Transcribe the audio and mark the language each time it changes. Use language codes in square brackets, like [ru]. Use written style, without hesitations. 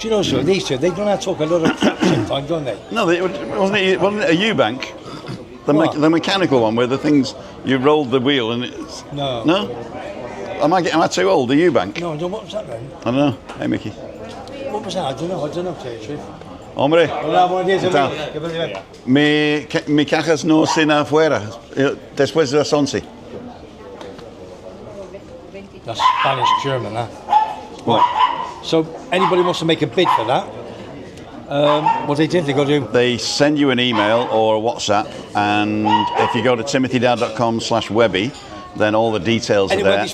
[en] Do you know, sir, these two, they don't have to talk a lot of crap sometimes, don't they? No, wasn't it a Eubank? The mechanical one where the things, you rolled the wheel and it's... No? Am I too old? Are you Eubank? No, what was that then? I don't know. Hey, Mickey. What was that? I don't know, tell you the truth. [es] Hombre, Hola, buenos días, mi cajas no están afuera después de las 11. [en] That's Spanish German, huh? What? So, anybody wants to make a bid for that? What they did, they got to do. They send you an email or a WhatsApp, and if you go to timothydowd.com/Webby, then all the details are there.